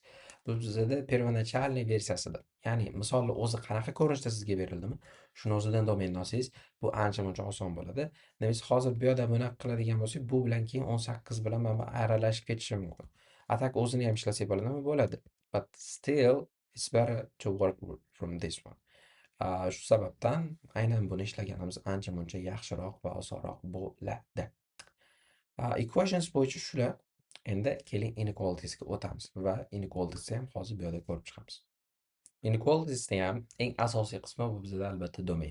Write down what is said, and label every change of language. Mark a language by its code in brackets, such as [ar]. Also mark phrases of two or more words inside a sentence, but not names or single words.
[uz] Bu bizada первоначальный versiyasida. Ya'ni misolni o'zi qanaqa ko'rinishda sizga berildimi, shuni o'zidan domainni olsangiz, bu ancha-muncha oson bo'ladi. Demak, hozir bu yerda bunaqa qiladigan bo'lsak, bu bilan keyin 18 bilan mana bu aralashib ketishi mumkin. Atak o'zini ham ishlasak bo'ladimi? Bo'ladi. [en] But still it's better to work from this one. [uz] Shu sababdan aynan buni ishlaganimiz ancha-muncha yaxshiroq va osonroq bo'ladi. Equations bo'yicha shular. Endi keling inequalitiesga o'tamiz va inequalitiesni ham hozir bu yerda ko'rib chiqamiz. Inequalitiesni ham eng asosiy qismi bu bizda albatta domain.